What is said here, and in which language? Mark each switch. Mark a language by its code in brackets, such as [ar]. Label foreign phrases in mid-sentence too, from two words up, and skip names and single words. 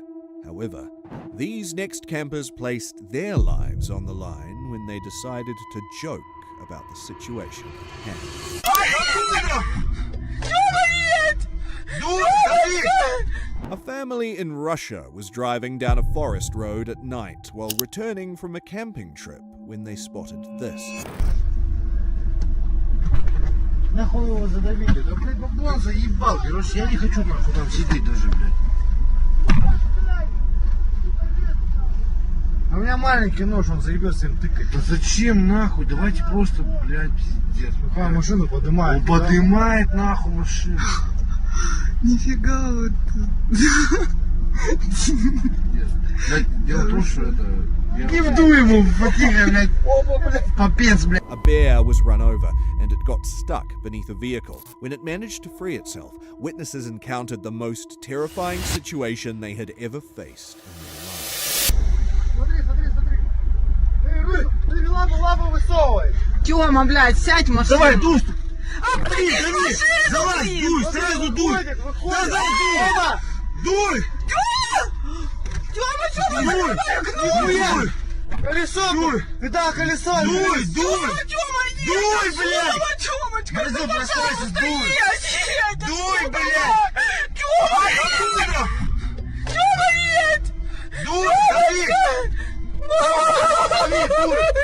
[en] However, these next campers placed their lives on the line when they decided to joke about the situation at hand. A family in Russia was driving down a forest road at night while returning from a camping trip when they spotted this. [ru] Нахуй его задавили? Да, блядь, бабло заебал. Короче, я не хочу нахуй там сидеть даже, блядь. А у меня маленький нож, он заебется им тыкать. Да зачем нахуй? Давайте просто, блядь, пиздец. Какая машину поднимает? Он поднимает нахуй машину. Нифига вот тут. Дело в том, что это Не вдуй ему, потихо, блядь. Опа, блядь. Попец, блядь. [en] A bear was run over and it got stuck beneath a vehicle. When it managed to free itself, witnesses encountered the most terrifying situation they had ever faced in their lives. [ru] Смотри, смотри, смотри. Ты лапу высовывай. Тёма, блядь, сядь в машину. Давай, дуй. Дави, дави. Давай, дуй, сразу дуй. Назад дуй. Дуй. Тёма, Дуй. Колесо. Дуй. Ты дал колесо. Дуй, дуй. Дуй, блядь. Тёмочка, Внизу пространство, дуй. Дуй, блядь. Тёма, нет! Дуй, дави. Дави, дуй.